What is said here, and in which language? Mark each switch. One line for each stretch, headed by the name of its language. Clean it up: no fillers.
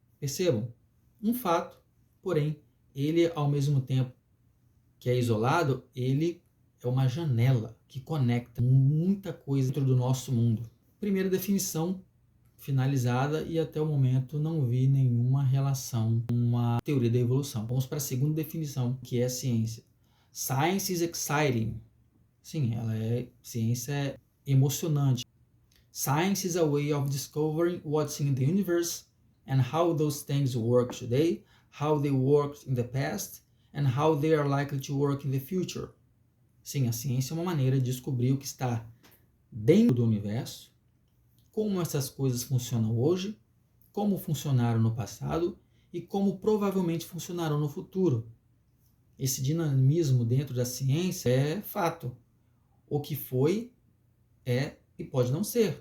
Portuguese: Percebam, um fato, porém, ele ao mesmo tempo que é isolado, ele é uma janela que conecta muita coisa dentro do nosso mundo. Primeira definição finalizada e até o momento não vi nenhuma relação com uma teoria da evolução. Vamos para a segunda definição, que é a ciência.
English: Science is exciting.
Portuguese: Sim, ciência é emocionante.
English: Science is a way of discovering what's in the universe and how those things work today, how they worked in the past, and how they are likely to work in the future.
Portuguese: Sim, a ciência é uma maneira de descobrir o que está dentro do universo, como essas coisas funcionam hoje, como funcionaram no passado e como provavelmente funcionarão no futuro. Esse dinamismo dentro da ciência é fato. O que foi, é e pode não ser.